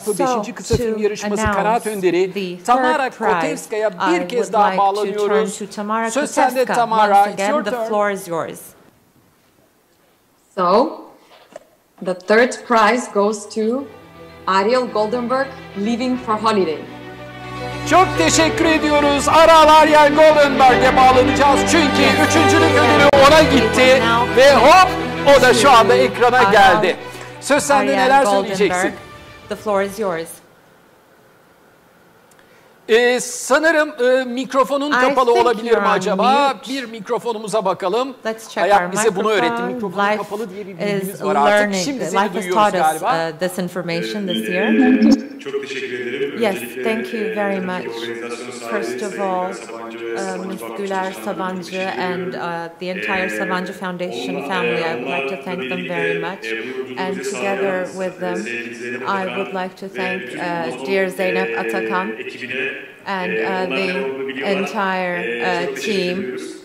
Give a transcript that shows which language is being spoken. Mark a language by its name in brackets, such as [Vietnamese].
[English] So to announce the third prize, I would like to turn to Tamara Koteska. Once again, the floor is yours. So, the third prize goes to Ariel Goldenberg, Leaving for Holiday. [Turkish] Çok teşekkür ediyoruz. Ariel Goldenberg'e bağlanacağız. Çünkü üçüncülük ödülü ona gitti. Ve hop, o da şu anda ekrana geldi. Söz sende, neler söyleyeceksin? [English] The floor is yours. [Turkish] Sanırım mikrofonun kapalı olabilir mi acaba? Bir mikrofonumuza bakalım. Hayat bize bunu öğretti. Mikrofonun kapalı diye bir bilgimiz var artık. Şimdi seni duyuyoruz galiba. [English] This information this year. [Turkish] Çok teşekkür ederim. [English] Yes, thank you very much. First of all, Ms. Güler Sabancı and the entire Sabancı Foundation family, I would like to thank them very much. And together with them, I would like to thank dear Zeynep Atakan and the entire team.